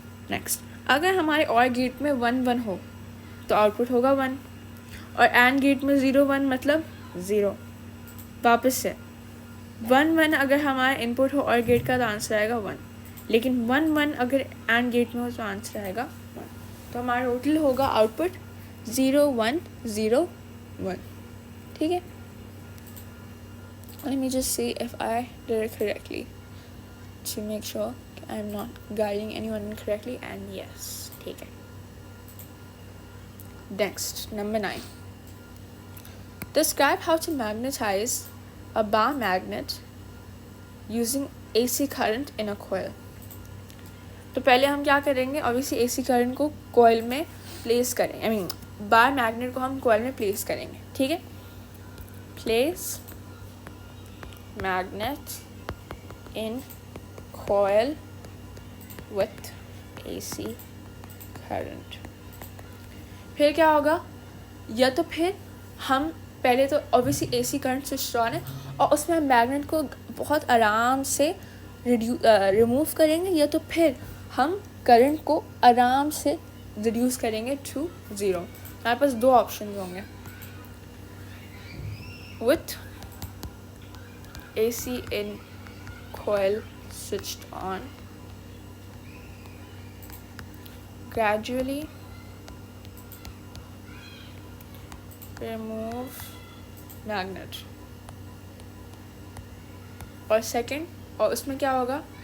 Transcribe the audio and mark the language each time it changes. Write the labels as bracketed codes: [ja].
[hi] Next, अगर हमारे और गेट में 1 1 हो तो आउटपुट होगा 1, और एंड गेट में 0 1 मतलब 0। वापस से 1 1 अगर हमारा इनपुट हो और गेट का तो आंसर आएगा 1, लेकिन 1 1 अगर एंड गेट में हो तो आंसर आएगा 1। तो हमारा टोटल होगा आउटपुट 0 1 0 1। ठीक है। [en] Let me just see if I did it correctly to make sure I'm not guiding anyone incorrectly, and yes, [hi] ठीक है। [en] Next, number 9. Describe how to magnetize a bar magnet using AC current in a coil. [hi] तो पहले हम क्या करेंगे? Obviously AC current को coil में place करेंगे, I mean बार मैग्नेट को हम coil में प्लेस करेंगे। ठीक है। [en] Place magnet in coil with AC current। [hi] फिर क्या होगा? या तो फिर हम पहले तो obviously AC current switch on है और उसमें हम मैग्नेट को बहुत आराम से रिमूव करेंगे, या तो फिर हम करंट को आराम से रिड्यूस करेंगे टू 0। हमारे पास दो ऑप्शन होंगे। [en] with AC in coil switched on, gradually remove magnet, [hi] और सेकंड, और उसमें क्या होगा?